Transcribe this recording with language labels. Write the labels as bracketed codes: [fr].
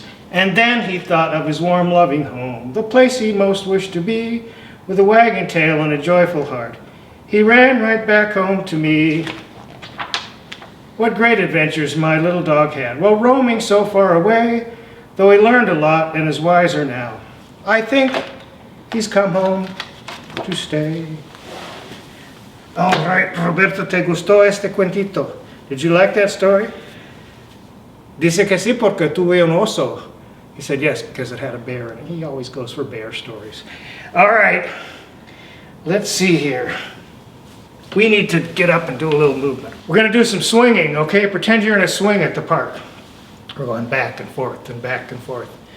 [en] And then he thought of his warm, loving home, the place he most wished to be, with a wagging tail and a joyful heart. He ran right back home to me. What great adventures my little dog had, while roaming so far away, though he learned a lot and is wiser now. I think he's come home to stay. All right, Roberto, ¿te gustó este cuentito? Did you like that story? [es] Dice que sí porque tuve un oso. [en] He said yes, because it had a bear in it. He always goes for bear stories. All right, let's see here. We need to get up and do a little movement. We're going to do some swinging, okay? Pretend you're in a swing at the park. We're going back and forth and back and forth.